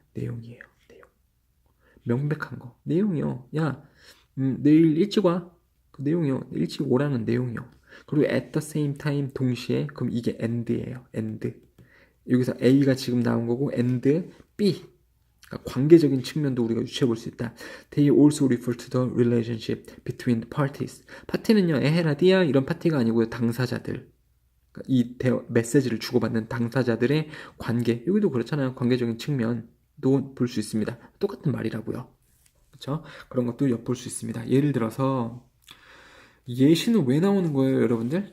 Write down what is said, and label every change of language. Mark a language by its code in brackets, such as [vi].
[ko] 내용이에요. 내용. 명백한 거. 내용이요. 야, 내일 일찍 와. 그 내용이요. 일찍 오라는 내용이요. 그리고 [en] at the same time [ko] 동시에 그럼 이게 and예요. [en] and. [ko] 여기서 A가 지금 나온 거고 and B. 그러니까 관계적인 측면도 우리가 유추해 볼 수 있다. [en] They also refer to the relationship between the parties. [ko] 파티는요, 에헤라디아 이런 파티가 아니고요, 당사자들. 그러니까 이 메시지를 주고받는 당사자들의 관계. 여기도 그렇잖아요. 관계적인 측면도 볼 수 있습니다. 똑같은 말이라고요. 그렇죠? 그런 것도 엿볼 수 있습니다. 예를 들어서 예시는 왜 나오는 거예요, 여러분들?